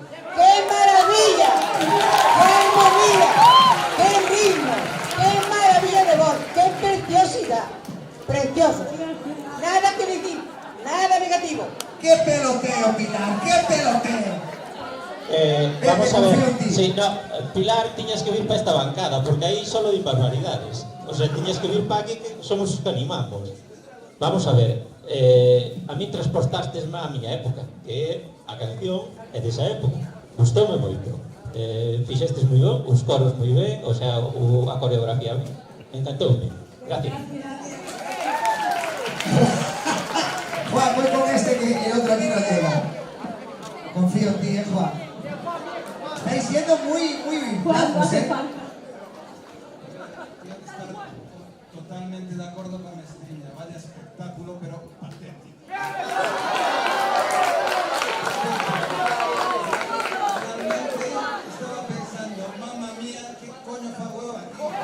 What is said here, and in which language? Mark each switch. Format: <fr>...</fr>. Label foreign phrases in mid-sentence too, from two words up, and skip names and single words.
<es>¡Qué maravilla! ¡Qué movida! ¡Qué ritmo! ¡Qué maravilla de voz! ¡Qué preciosidad! Precioso. Nada que decir, nada negativo. ¡Qué peloteo, Pilar! ¡Qué peloteo! Vamos a confío ver. en ti. Sí, no,</es> <gl>Pilar, tiñas que vir para esta bancada, porque aí solo di barbaridades. O sea, tiñas que vir para aquí, que somos os que animamos.</gl> <es>Vamos a ver, a mí</es> <gl>transportastes má a miña época, que a canción é desa época. Gustoume moito. Fixestes moi ben, os coros moi ben, o sea, a coreografía encantoume.</gl> <es>Gracias. Juan, voy con este que el otro aquí no llega. Confío en ti, Juan. Estáis siendo muy Juan, no bravos, hace falta. Totalmente de acuerdo con Estrella. Vaya espectáculo, pero patético. Realmente estaba pensando,</es> <it>mamma mía,</it> <es>¿qué coño</es> <gl>fago eu aquí?</gl>